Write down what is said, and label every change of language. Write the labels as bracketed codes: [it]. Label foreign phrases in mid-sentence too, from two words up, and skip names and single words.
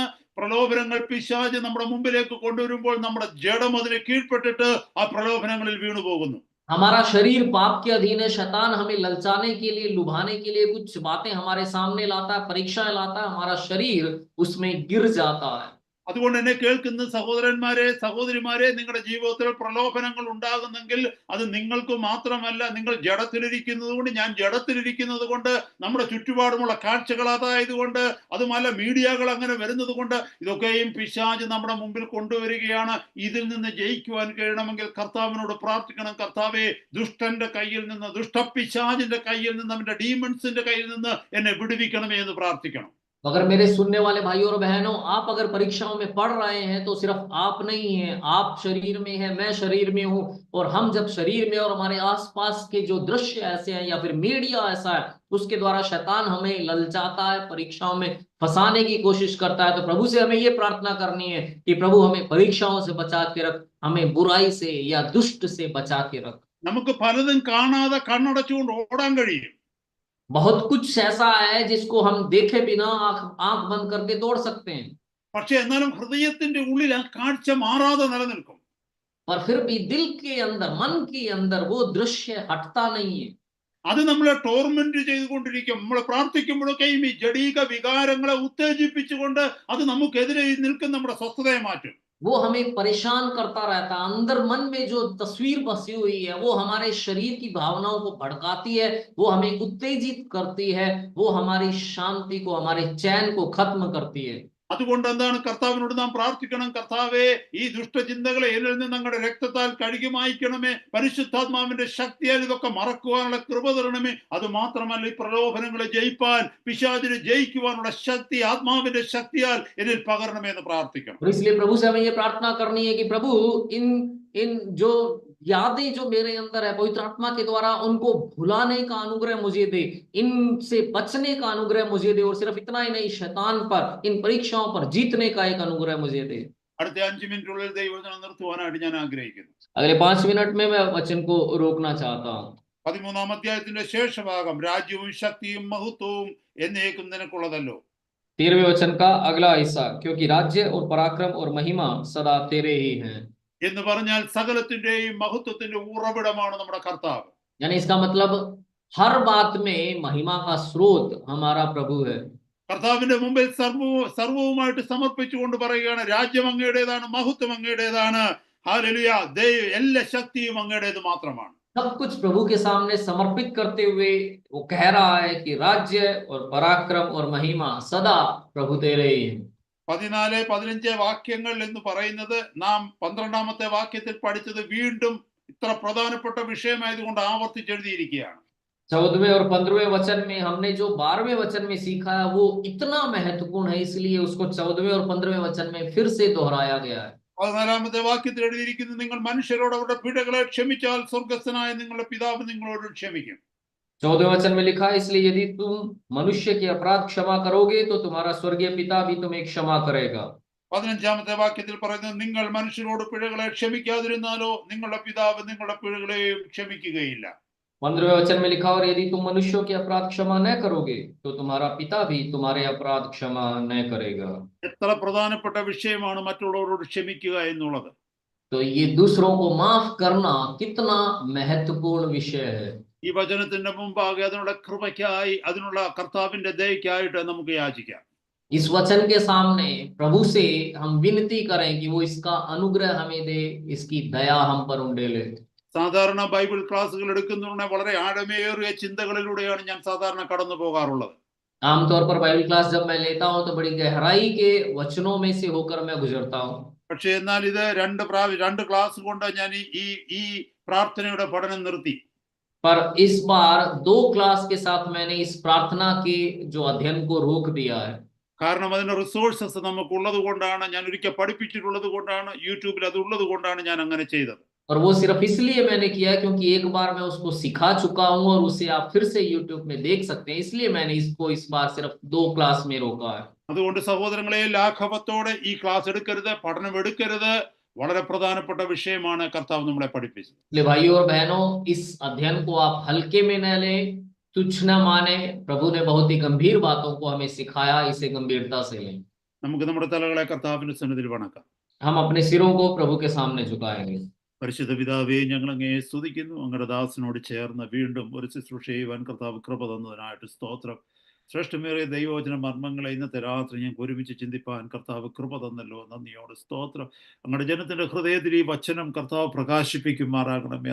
[ml] പ്രലോഭനങ്ങൾ പിശാച് നമ്മുടെ മുമ്പിലേക്ക് കൊണ്ടുവരുമ്പോൾ നമ്മുടെ ജഡം അതിന് കീഴ്പ്പെട്ടിട്ട് ആ പ്രലോഭനങ്ങളിൽ വീണു പോകുന്നു. [hi] हमारा शरीर पाप के अधीन है। शैतान हमें ललचाने के लिए, लुभाने के लिए कुछ बातें हमारे सामने लाता है, परीक्षाएं लाता है, हमारा शरीर उसमें गिर जाता है। [ml] അതുകൊണ്ട് എന്നെ കേൾക്കുന്ന സഹോദരന്മാരെ, സഹോദരിമാരെ, നിങ്ങളുടെ ജീവിതത്തിൽ പ്രലോഭനങ്ങൾ ഉണ്ടാകുന്നെങ്കിൽ അത് നിങ്ങൾക്ക് മാത്രമല്ല, നിങ്ങൾ ജഡത്തിലിരിക്കുന്നത് കൊണ്ട്, ഞാൻ ജഡത്തിലിരിക്കുന്നത് കൊണ്ട്, നമ്മുടെ ചുറ്റുപാടുമുള്ള കാഴ്ചകൾ അതായതുകൊണ്ട്, അതുമല്ല മീഡിയകൾ അങ്ങനെ വരുന്നത് കൊണ്ട്, ഇതൊക്കെയും പിശാച് നമ്മുടെ മുമ്പിൽ കൊണ്ടുവരികയാണ്. ഇതിൽ നിന്ന് ജയിക്കുവാൻ കഴിയണമെങ്കിൽ കർത്താവിനോട് പ്രാർത്ഥിക്കണം. കർത്താവേ, ദുഷ്ടന്റെ കയ്യിൽ നിന്ന്, ദുഷ്ടപിശാചിന്റെ കയ്യിൽ നിന്ന്, അവന്റെ ഡീമൺസിന്റെ കയ്യിൽ നിന്ന് എന്നെ വിടുവിക്കണമേ എന്ന് പ്രാർത്ഥിക്കണം. [hi] अगर मेरे सुनने वाले भाइयों और बहनों, आप अगर परीक्षाओं में पढ़ रहे हैं तो सिर्फ आप नहीं हैं, आप शरीर में हैं, मैं शरीर में हूं। और हम जब शरीर में और हमारे आसपास के जो दृश्य ऐसे हैं या फिर मीडिया ऐसा है, उसके द्वारा शैतान हमें ललचाता है, परीक्षाओं में फंसाने की कोशिश करता है, तो प्रभु से हमें ये प्रार्थना करनी है कि प्रभु हमें परीक्षाओं से बचा के रख, हमें बुराई से या दुष्ट से बचा के रख। [ml] നമുക്ക് പലതും കാണാതെ കണ്ണടച്ചുകൊണ്ട് ഓടാൻ കഴിയും. [hi] बहुत कुछ ऐसा है जिसको हम देखे बिना आंख बंद करके दौड़ सकते हैं, [ml] പക്ഷെ എന്നാലും ഹൃദയത്തിന്റെ ഉള്ളിൽ ആ കാഴ്ച മാറാതെ നിലനിൽക്കും. [hi] पर फिर भी दिल के अंदर, मन के अंदर वो दृश्य हटता नहीं है। [ml] അത് നമ്മളെ ടോർമെന്റ് ചെയ്തുകൊണ്ടിരിക്കും. നമ്മൾ പ്രാർത്ഥിക്കുമ്പോഴൊക്കെയും ഈ ജഡീക വികാരങ്ങളെ ഉത്തേജിപ്പിച്ചുകൊണ്ട് അത് നമുക്കെതിരെ നിൽക്കുന്ന നമ്മുടെ സ്വസ്ഥതയെ മാറ്റും. [hi] वो हमें परेशान करता रहता है। अंदर मन में जो तस्वीर बसी हुई है वो हमारे शरीर की भावनाओं को भड़काती है, वो हमें उत्तेजित करती है, वो हमारी शांति को, हमारे चैन को खत्म करती है। [ml] അതുകൊണ്ട് എന്താണ്, കർത്താവിനോട് നാം പ്രാർത്ഥിക്കണം. കർത്താവേ, ഈ ദുഷ്ടചിന്തകളെ എന്നിൽ നിന്ന് അങ്ങയുടെ രക്തത്താൽ കഴുകി മായ്ക്കണമേ. പരിശുദ്ധാത്മാവിന്റെ ശക്തിയാൽ ഇതൊക്കെ മറക്കുവാനുള്ള കൃപ തരണമേ. അത് മാത്രമല്ല, ഈ പ്രലോഭനങ്ങളെ ജയിപ്പാൻ, പിശാചിനെ ജയിക്കുവാനുള്ള ശക്തി ആത്മാവിന്റെ ശക്തിയാൽ എന്നിൽ പകരണമേ എന്ന് പ്രാർത്ഥിക്കണം. [hi] और इसलिए प्रभु से हमें ये प्रार्थना करनी है कि प्रभु इन इन जो यादें जो मेरे अंदर है, पवित्र आत्मा के द्वारा उनको भुलाने का अनुग्रह मुझे दे, इनसे बचने का अनुग्रह मुझे दे, और सिर्फ इतना ही नहीं, शैतान पर, इन परीक्षाओं पर जीतने का एक अनुग्रह मुझे दे। [ml] അടുത്ത 5 മിനിറ്റുള്ളിൽ ദൈവവചനം നിർത്തുവാനായിട്ട് ഞാൻ ആഗ്രഹിക്കുന്നു. [hi] अगले 5 मिनट में मैं वचन को रोकना चाहता हूँ। [ml] 13ാം അധ്യായത്തിന്റെ ശേഷഭാഗം, രാജ്യവും ശക്തിയും മഹത്വവും എന്നേക്കും നിനക്കുള്ളതല്ലോ. [hi] 13वें वचन का अगला हिस्सा, क्योंकि राज्य और पराक्रम और महिमा सदा तेरे ही हैं। [ml] എന്ന് പറഞ്ഞാൽ സകലത്തിന്റെയും മഹത്വത്തിന്റെ ഉറവിടമാണ് നമ്മുടെ കർത്താവ്. [hi] यानी इसका मतलब हर बात में महिमा का स्रोत हमारा प्रभु है। [ml] കർത്താവിന്റെ മുമ്പിൽ സർവവുമായിട്ട് സമർപ്പിച്ചുകൊണ്ട് പറയുകയാണ്, രാജ്യം അങ്ങയുടേതാണ്, മഹത്വം അങ്ങയുടേതാണ്, ഹല്ലേലൂയ, എല്ലാ ശക്തിയും അങ്ങയുടേത് മാത്രമാണ്. [hi] सब कुछ प्रभु के सामने समर्पित करते हुए वो कह रहा है कि राज्य और पराक्रम और महिमा सदा प्रभु तेरे ही हैं। [ml] 14-15 വാക്യങ്ങൾ എന്ന് പറയുന്നത് നാം 12ാമത്തെ വാക്യത്തിൽ പഠിച്ചത് വീണ്ടും ഇത്ര പ്രധാനപ്പെട്ട വിഷയമായതുകൊണ്ട് ആവർത്തിച്ചെഴുതിയിരിക്കുകയാണ്. [hi] 14वें और 15वें वचन में हमने जो 12वें वचन में सीखा है वो इतना महत्वपूर्ण है, इसलिए उसको 14वें और 15वें वचन में फिर से दोहराया गया है। [ml] 14ാമത്തെ വാക്യത്തിൽ എഴുതിയിരിക്കുന്നത്, നിങ്ങൾ മനുഷ്യരോട് അവരുടെ പിഴകളെ ക്ഷമിച്ചാൽ സ്വർഗ്ഗസ്ഥനായ നിങ്ങളുടെ പിതാവ് നിങ്ങളോട് ക്ഷമിക്കും. [hi] 14वें वचन में लिखा है, इसलिए यदि तुम मनुष्य के अपराध क्षमा करोगे तो तुम्हारा स्वर्गीय पिता भी तुम्हें क्षमा करेगा। [ml] 15ാമത്തെ വാക്യത്തിൽ പറയുന്നത്, നിങ്ങൾ മനുഷ്യരോട് പിഴകളെ ക്ഷമിക്കാതിരുന്നാലോ നിങ്ങളുടെ പിതാവ് നിങ്ങളുടെ പിഴകളെയും ക്ഷമിക്കുകയില്ല. [hi] 15वें वचन में लिखा, और यदि तुम मनुष्यों के अपराध क्षमा न करोगे तो तुम्हारा पिता भी तुम्हारे अपराध क्षमा न करेगा। [ml] എത്ര പ്രധാനപ്പെട്ട വിഷയമാണ് മറ്റുള്ളവരോട് ക്ഷമിക്കുക എന്നുള്ളത്. [hi] तो ये दूसरों को माफ करना कितना महत्वपूर्ण विषय है। [ml] ഈ വചനത്തിന്റെ മുമ്പാകെ അതിനുള്ള കൃപയ്ക്കായി, അതിനുള്ള കർത്താവിന്റെ ദയയ്ക്കായിട്ട് നമുക്ക് യാചിക്കാം. [hi] इस वचन के सामने प्रभु से हम विनती करें कि वो इसका अनुग्रह हमें दे, इसकी दया हम पर उंडेले। [ml] സാധാരണ ബൈബിൾ ക്ലാസ്സുകൾ എടുക്കുന്നതിനെ വളരെ ആഴമേറിയ ചിന്തകളിലൂടെയാണ് ഞാൻ സാധാരണ കടന്നു പോകാറുള്ളത്. [hi] आमतौर पर बाइबल क्लास जब मैं लेता हूं तो बड़ी गहराई के वचनों में से होकर मैं गुजरता हूं। [ml] പക്ഷേ എന്നാൽ ഇത് രണ്ട് ക്ലാസ് കൊണ്ട് ഞാൻ ഈ പ്രാർത്ഥനയുടെ പഠനം നിർത്തി. [hi] पर इस बार 2 क्लास के साथ मैंने इस प्रार्थना के जो अध्ययन को रोक दिया है। [ml] കാരണം അതിന്റെ റിസോഴ്സസ് നമുക്കുള്ളത് കൊണ്ടാണ്, ഞാൻ ഒരിക്കൽ പഠിപ്പിച്ചിട്ടുള്ളത് കൊണ്ടാണ്, യൂട്യൂബിൽ അത് ഉള്ളത് കൊണ്ടാണ് ഞാൻ അങ്ങനെ ചെയ്തത്. [hi] और वो सिर्फ इसलिए मैंने किया क्योंकि एक बार मैं उसको सिखा चुका हूं और उसे आप फिर से YouTube में देख सकते हैं, इसलिए मैंने इसको इस बार सिर्फ 2 क्लास में रोका है। [ml] അതുകൊണ്ട് സഹോദരങ്ങളെ, ലാഘവത്തോടെ ഈ ക്ലാസ് എടുക്കരുത്, പഠനം എടുക്കരുത്. വളരെ പ്രധാനപ്പെട്ട വിഷയമാണ് കർത്താവ് നമ്മളെ പഠിപ്പിച്ചത്. [hi] इसलिए भाइयों और बहनों, इस अध्ययन को आप हल्के में न लें, तुच्छ न माने। प्रभु ने बहुत ही गंभीर बातों को हमें सिखाया, इसे गंभीरता से लें। [ml] നമുക്ക് നമ്മുടെ തലകളെ കർത്താവിന്റെ സന്നിധിയിൽ വണക്കാം. [hi] हम अपने सिरों को प्रभु के सामने झुकाएंगे। [ml] പരിശുദ്ധ പിതാവേ, ഞങ്ങൾ അങ്ങയെ സ്തുതിക്കുന്നു. അങ്ങയുടെ ദാസനോട് ചേർന്ന് വീണ്ടും ഒരു ശുശ്രൂഷ ചെയ്യുവാൻ കർത്താവ് കൃപ തന്നതിനായിട്ട് സ്തോത്രം. ശ്രേഷ്ഠമേറിയ ദൈവവചന മർമ്മങ്ങളെ ഇന്നത്തെ രാത്രി ഞങ്ങൾക്ക് ഒരുമിച്ച് ചിന്തിപ്പാൻ കർത്താവ് കൃപ തന്നല്ലോ, നന്ദിയോട് സ്തോത്രം. അങ്ങയുടെ ജനത്തിന്റെ ഹൃദയത്തിൽ ഈ വചനം കർത്താവ് പ്രകാശിപ്പിക്കുമാറാകണമേ.